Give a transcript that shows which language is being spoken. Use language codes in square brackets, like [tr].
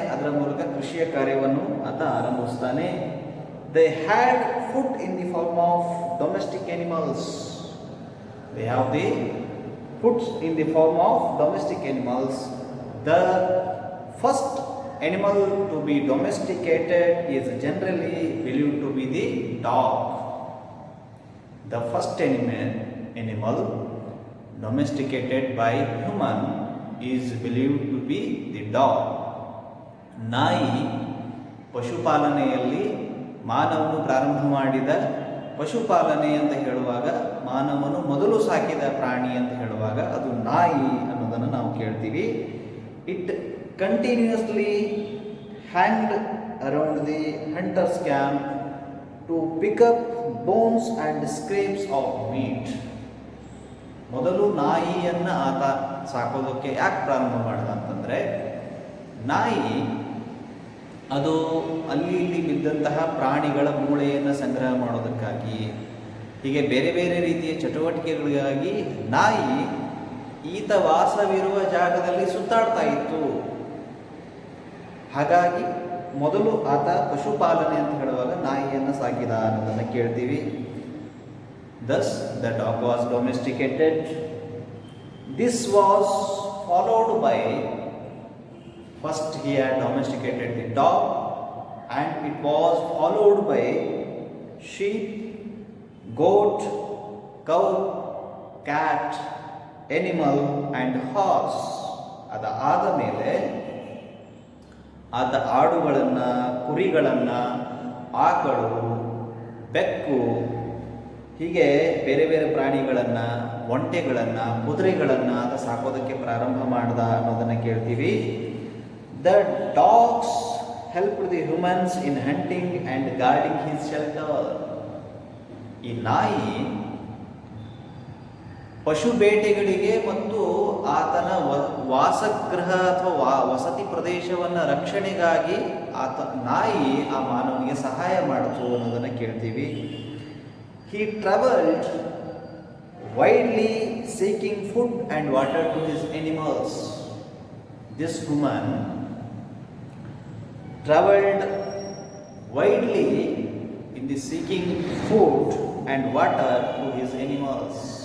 [kn] ಅದರ ಮೂಲಕ ಕೃಷಿಯ ಕಾರ್ಯವನ್ನು ಆತ ಆರಂಭಿಸ್ತಾನೆ. [en] They had food in the form of domestic animals. They have the foods in the form of domestic animals. The first animal to be domesticated is generally believed to be the dog. The first animal domesticated by human is believed to be the dog. [kn] ನಾಯಿ ಪಶುಪಾಲನೆಯಲ್ಲಿ ಮಾನವನು ಪ್ರಾರಂಭ ಮಾಡಿದ ಪಶುಪಾಲನೆ ಅಂತ ಹೇಳುವಾಗ, ಮಾನವನು ಮೊದಲು ಸಾಕಿದ ಪ್ರಾಣಿ ಅಂತ ಹೇಳುವಾಗ ಅದು ನಾಯಿ ಅನ್ನೋದನ್ನು ನಾವು ಕೇಳ್ತೀವಿ. [en] It continuously hanged around the hunter's camp to pick up bones and scraps of meat. [kn] ಮೊದಲು ನಾಯಿಯನ್ನು ಆತ ಸಾಕೋದಕ್ಕೆ ಯಾಕೆ ಪ್ರಾರಂಭ ಮಾಡಿದ ಅಂತಂದರೆ, ನಾಯಿ ಅದು ಅಲ್ಲಿ ಇಲ್ಲಿ ಬಿದ್ದಂತಹ ಪ್ರಾಣಿಗಳ ಮೂಳೆಯನ್ನು ಸಂಗ್ರಹ ಮಾಡೋದಕ್ಕಾಗಿ, ಹೀಗೆ ಬೇರೆ ಬೇರೆ ರೀತಿಯ ಚಟುವಟಿಕೆಗಳಿಗಾಗಿ ನಾಯಿ ಈತ ವಾಸವಿರುವ ಜಾಗದಲ್ಲಿ ಸುತ್ತಾಡ್ತಾ ಇತ್ತು. ಹಾಗಾಗಿ ಮೊದಲು ಆತ ಪಶುಪಾಲನೆ ಅಂತ ಹೇಳುವಾಗ ನಾಯಿಯನ್ನು ಸಾಕಿದ ಅನ್ನೋದನ್ನು ಕೇಳ್ತೀವಿ. [en] Thus the dog was domesticated. This was followed by, first he had domesticated the dog, and it was followed by sheep, goat, cow, cat, animal and horse. [kn] ಅದಾದ ಮೇಲೆ ಆತ ಆಡುಗಳನ್ನು, ಕುರಿಗಳನ್ನು, ಆಕಳು, ಬೆಕ್ಕು, ಹೀಗೆ ಬೇರೆ ಬೇರೆ ಪ್ರಾಣಿಗಳನ್ನು, ಒಂಟೆಗಳನ್ನು, ಕುದುರೆಗಳನ್ನು ಆತ ಸಾಕೋದಕ್ಕೆ ಪ್ರಾರಂಭ ಮಾಡ್ದ ಅನ್ನೋದನ್ನು ಕೇಳ್ತೀವಿ. [en] The dogs helped the humans in hunting and guarding his shelter. [kn] ಈ ನಾಯಿ ಪಶು ಬೇಟೆಗಳಿಗೆ ಮತ್ತು ಆತನ ವಾಸಗೃಹ ಅಥವಾ ವಸತಿ ಪ್ರದೇಶವನ್ನು ರಕ್ಷಣೆಗಾಗಿ ನಾಯಿ ಆ ಮಾನವನಿಗೆ ಸಹಾಯ ಮಾಡಿತು ಅನ್ನೋದನ್ನು ಕೇಳ್ತೀವಿ. [en] He traveled widely seeking food and water to his animals. This woman traveled widely in the seeking food and water to his animals.